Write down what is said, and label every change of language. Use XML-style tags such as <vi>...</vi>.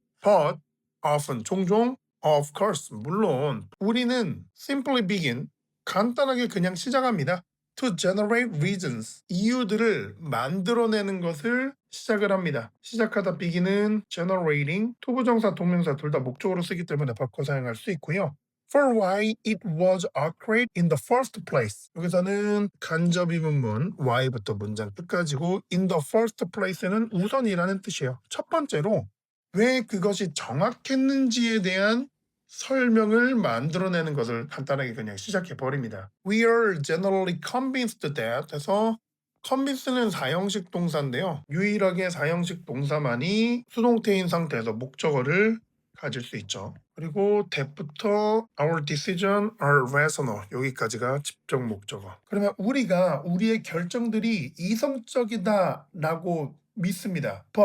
<en>But often,</en> <ko>종종,</ko> <en>of course,</en> <ko>물론 우리는</ko> <en>simply begin,</en> <ko>간단하게 그냥 시작합니다.</ko> <en>To generate reasons,</en> <ko>이유들을 만들어내는 것을 시작을 합니다. 시작하다 begin은 generating, 투부정사, 동명사 둘 다 목적으로 쓰기 때문에 바꿔 사용할 수 있고요.</ko> <en>For why it was accurate in the first place.</en> <ko>여기서는 간접이 문문 why부터 문장 끝까지고</ko> <en>in the first place</en> <ko>는 우선이라는 뜻이에요. 첫 번째로 왜 그것이 정확했는지에 대한 설명을 만들어내는 것을 간단하게 그냥 시작해 버립니다.</ko> <en>We are generally convinced that</en> <ko>해서 convince는 사형식 동사인데요. 유일하게 사형식 동사만이 수동태인 상태에서 목적어를 가질 수 있죠. 그리고 that부터</ko> <en>our decision are rational</en> <ko>여기까지가 직접 목적어. 그러면 우리가 우리의 결정들이 이성적이다라고 믿습니다.</ko>